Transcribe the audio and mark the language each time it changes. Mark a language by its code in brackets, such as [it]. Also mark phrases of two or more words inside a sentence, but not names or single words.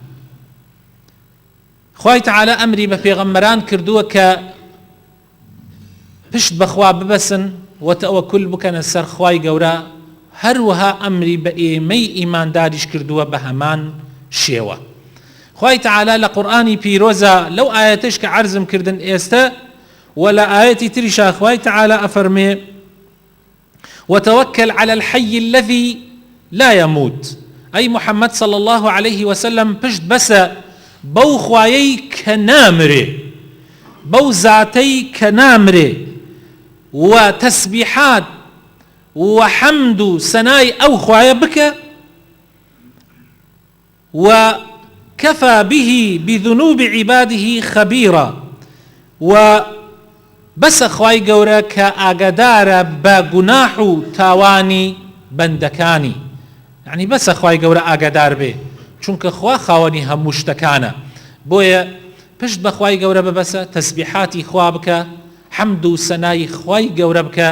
[ckb] خوای تەعالا ئەمری بە پێغەمبەران کردووە کە پشت بەخوا ببەسن و تەوەکل بکەنە سەر خوای گەورە، هەروەها ئەمری بە ئێمەی ئیمانداریش کردووە بە هەمان شێوە. خوای تەعالا لە قورئانی پیرۆزە لەو ئاەتەش کە عەرزم کردن ئێستا و لە ئاەتی تریشا خوای تەعالا ئەفەرمێ [ar] وتوكل على الحي الذي لا يموت. أي محمد صلى الله عليه وسلم [ckb] پشت بەسە بەو خوایەی کە نامرێ، بەو زاتەی کە نامرێ، و تەسبیحات و حەمد و سەنای ئەو خوایە بکە و [ar] كفى به بذنوب عباده خبيرا. [ckb] و بس خوای گەورە کە ئاگادارە بە گوناح و تاوانی بەندەکانی، یعنی بەسە خوای گەورە ئاگادار بێ، چونکە خوا خاوەنی هەموو شتەکانە. بۆیە پشت بە خوای گەورە ببەسە، تەسبیحاتی خوا بکە، حەمد و سەنای خوای گەورە بکە.